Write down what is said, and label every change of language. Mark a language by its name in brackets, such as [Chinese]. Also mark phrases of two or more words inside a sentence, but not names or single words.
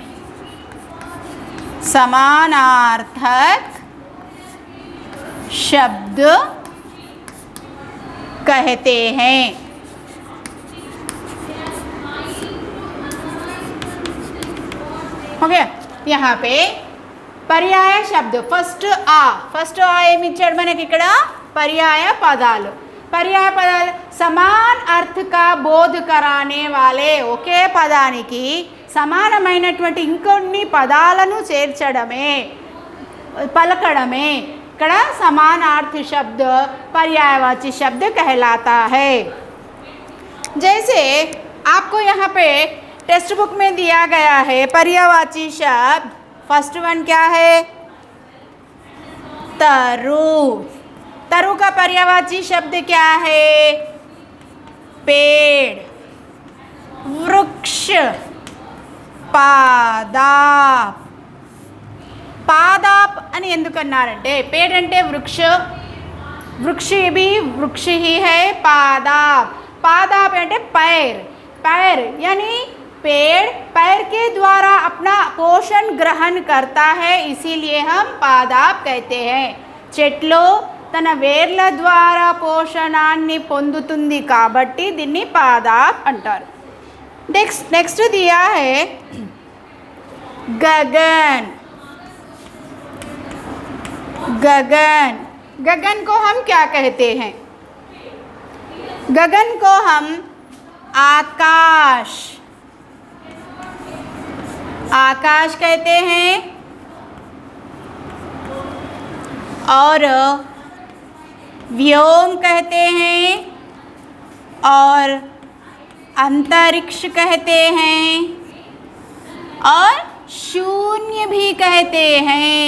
[Hindi] समानार्थक शब्द कहते हैं। हो गया। यहाँ पे पर्याय शब्द फर्स्ट आ [Telugu] ఏమి ఇచ్చాడు మనకి ఇక్కడ? [Hindi] पर्याय పదాలు समान अर्थ का बोध कराने वाले, [Telugu] ఒకే పదానికి సమానమైనటువంటి ఇంకొన్ని పదాలను చేర్చడమే పలకడమే ఇక్కడ [Hindi] समानार्थ शब्द पर्यायवाची शब्द कहलाता है। जैसे आपको यहाँ पे टेक्स्ट बुक में दिया गया है पर्यायवाची शब्द। [English] first one [Hindi] क्या है? तरु का पर्यायवाची शब्द क्या है? पेड़, वृक्ष, पादाप [Telugu] అని ఎందుకన్నారంటే [Hindi] पेड़ అంటే वृक्ष भी वृक्ष ही है। पादाप అంటే पैर यानी पेड़ पैर के द्वारा अपना पोषण ग्रहण करता है, इसीलिए हम पादाप कहते हैं। [Telugu] చెట్లు తన వేర్ల ద్వారా పోషణాన్ని పొందుతుంది కాబట్టి దీన్ని పాదాప్ అంటారు। [Hindi] नेक्स्ट दिया है गगन को हम क्या कहते हैं? गगन को हम आकाश कहते हैं और व्योम कहते हैं और अंतरिक्ष कहते हैं और शून्य भी कहते हैं।